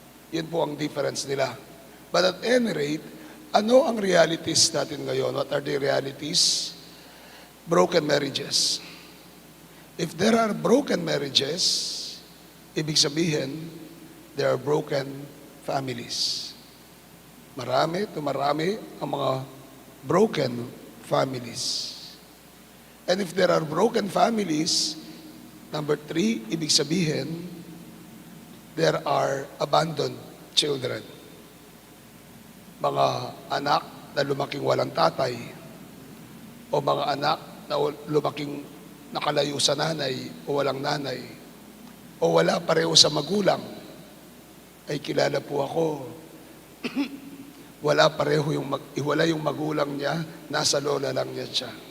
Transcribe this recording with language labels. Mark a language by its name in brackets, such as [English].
[Filipino] Yun po ang difference nila. [English] But at any rate, [Filipino] ano ang realities natin ngayon? [English] What are the realities? Broken marriages. If there are broken marriages, [Filipino] ibig sabihin, [English] there are broken families. [Filipino] Marami ang mga broken families. [English] And if there are broken families, number 3, [Filipino] ibig sabihin, [English] there are abandoned children. [Filipino] Mga anak na lumaking walang tatay, o mga anak na lumaking nakalayo sa nanay o walang nanay, o wala pareho sa magulang. Ay kilala po ako, wala pareho wala yung magulang niya, nasa lola lang niya siya.